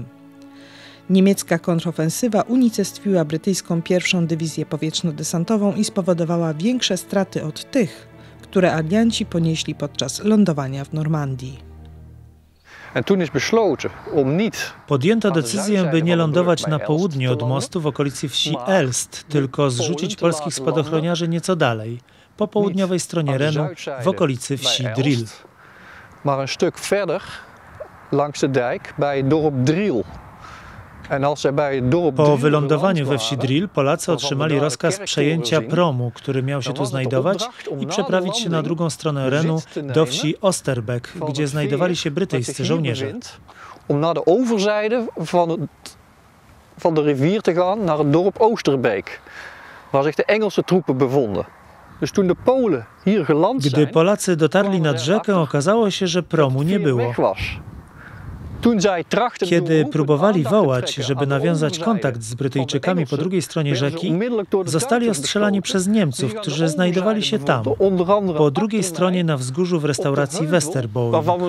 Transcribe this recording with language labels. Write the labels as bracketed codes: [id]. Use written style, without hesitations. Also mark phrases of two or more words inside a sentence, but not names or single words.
[pl] Niemiecka kontrofensywa unicestwiła brytyjską pierwszą dywizję powietrzno-desantową i spowodowała większe straty od tych, które alianci ponieśli podczas lądowania w Normandii. Podjęto decyzję, by nie lądować na południe od mostu w okolicy wsi Elst, tylko zrzucić polskich spadochroniarzy nieco dalej, po południowej stronie Renu, w okolicy wsi Driel. [nl] Maar een stuk verder langs de dijk bij het dorp Driel. [pl] Po wylądowaniu we wsi Driel Polacy otrzymali rozkaz przejęcia promu, który miał się tu znajdować, i przeprawić się na drugą stronę Renu do wsi Osterbeek, gdzie znajdowali się brytyjscy żołnierze. [nl] Om naar de overzijde van de rivier te gaan naar het dorp Oosterbeek, waar zich de Engelse troepen bevonden. Dus toen de Polen hier geland zijn, [pl] gdy Polacy dotarli nad rzekę, okazało się, że promu nie było. Kiedy próbowali wołać, żeby nawiązać kontakt z Brytyjczykami po drugiej stronie rzeki, zostali ostrzelani przez Niemców, którzy znajdowali się tam, po drugiej stronie na wzgórzu w restauracji Westerbouwing.